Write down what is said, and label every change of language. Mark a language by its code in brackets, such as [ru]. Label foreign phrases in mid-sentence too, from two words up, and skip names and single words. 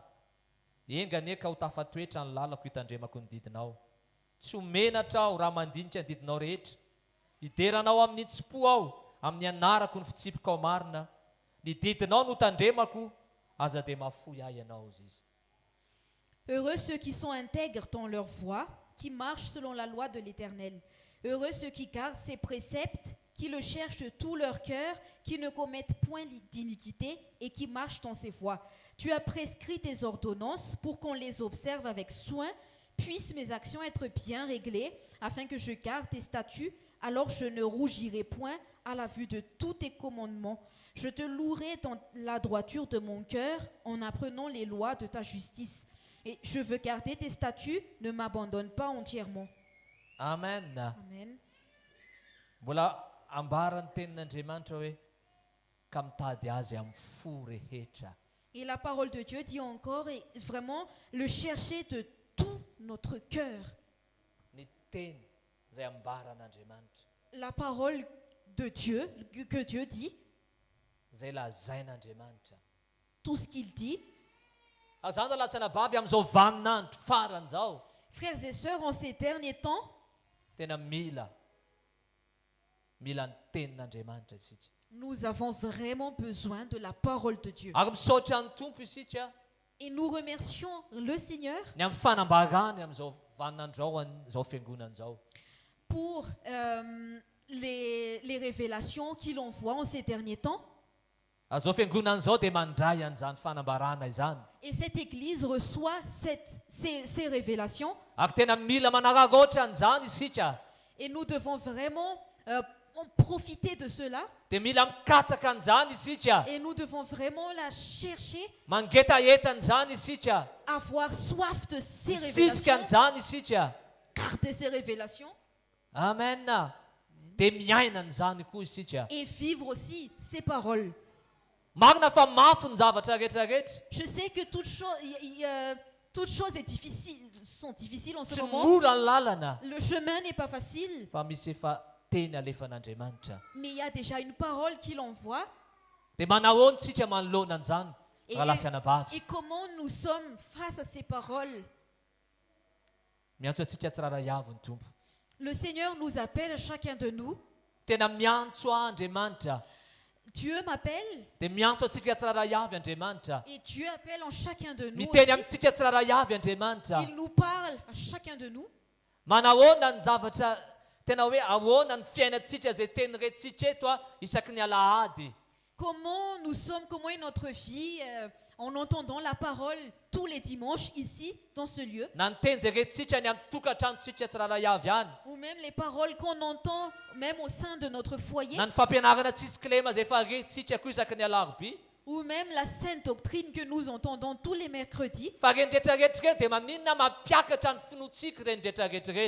[mg] Engany ka ho tafatoetra ny lalako hitandremako ny didinao. Tsy homenatra aho raha mandinika ny didinao rehetra. Hideranao amin'ny tsi-po aho, amin'ny anarako ny fitsipika ao marina. Ny didinao no tandremako, aza dia mafoy ahy ianao izy. [fr] Heureux ceux qui sont intègres dans leur voie, qui marchent selon la loi de l'Éternel. Heureux ceux qui gardent ses préceptes, qui le cherchent de tout leur cœur, qui ne commettent point d'iniquité et qui marchent dans ses voies. Tu as prescrit tes ordonnances pour qu'on les observe avec soin. Puissent mes actions être bien réglées, afin que je garde tes statuts, alors je ne rougirai point à la vue de tous tes commandements. Je te louerai dans la droiture de mon cœur en apprenant les lois de ta justice. Et je veux garder tes statuts, ne m'abandonne pas entièrement. Amen. Amen. [mg] Mbola ambarany tenin'Andriamanitra hoe ka mitady azy amin'ny fo rehetra. [fr] Et la parole de Dieu dit encore, et vraiment le chercher de tout notre cœur. [mg] Ny teny izay ambaran'Andriamanitra. [fr] La parole de Dieu, que Dieu dit, [mg] Izay lazain'Andriamanitra. [fr] tout ce qu'il dit. [mg] Azany lasa nabavy amin'izao vaninandro farany zao. [fr] Frères et sœurs, en ces derniers temps, [mg] Tena mila ny tenin'Andriamanitra isika. [fr] nous avons vraiment besoin de la parole de Dieu. [mg] Ary misaotra ny tompo isika [fr] Et nous remercions le Seigneur [mg] ny amin'ny fanambarany amin'izao vaninandro zao, izao fiangonana zao. [fr] pour les révélations qu'il envoie en ces derniers temps. [mg] Azao fiangonana zao dia mandray an'izany fanambarana izany. [fr] Et cette église reçoit ces révélations. [mg] Ary tena mila manaraka ohatra an'izany isika. [fr] Et nous devons vraiment profiter de cela. [mg] Dia mila mikatsaka an'izany isika. [fr] Et nous devons vraiment la chercher, [mg] Mangetaeta an'izany isika. [fr] avoir soif de ces [mg] Misisika [fr] révélations, [mg] an'izany isika. [fr] garder ces révélations Amen. [mg] Dia miaina an'izany koa isika. [fr] et vivre aussi ces paroles. [mg] Marina fa mafy ny zavatra rehetrarehetra. [fr] Je sais que toutes choses sont difficiles en ce [mg] Tsy [fr] moment. [mg] mora ny lalana. [fr] Le chemin n'est pas facile, [mg] Fa misy efa teny alefan'Andriamanitra. [fr] mais il y a déjà une parole qu'il envoie. [mg] Dia manao tsika manoloana an'izany [fr] Et, [mg] raha lasa nabavy. [fr] et comment nous sommes face à ces paroles? [mg] Miantso antsika tsirairay avy ny tompo. [fr] Le Seigneur nous appelle, chacun de nous. [mg] Tena miantso Andriamanitra. [fr] Dieu m'appelle [mg] Dia miantso antsika tsirairay avy Andriamanitra. [fr] et Dieu appelle en chacun de nous [mg] Miteny [fr] aussi. [mg] amintsika tsirairay avy Andriamanitra. [fr] Il nous parle à chacun de nous. [mg] Manahoana ny zavatra tena hoe ahoana ny fiainantsika izay teny retsika eto isaky ny alahady. [fr] Comment nous sommes, comment est notre vie en entendant la parole tous les dimanches ici, dans ce lieu. [mg] Na ny teny izay retsika ny amin'ny tokantranontsika tsirairay avy ihany. [fr] Ou même les paroles qu'on entend même au sein de notre foyer. [mg] Na ny fampianarana tsisy kilema izay efa retsika koa isaky ny alarobia. [fr] Ou même la sainte doctrine que nous entendons tous les mercredis. [mg] Fa reny rehetrarehetra ireny dia maninona mampiakatra ny finoantsika reny rehetrarehetra ireny.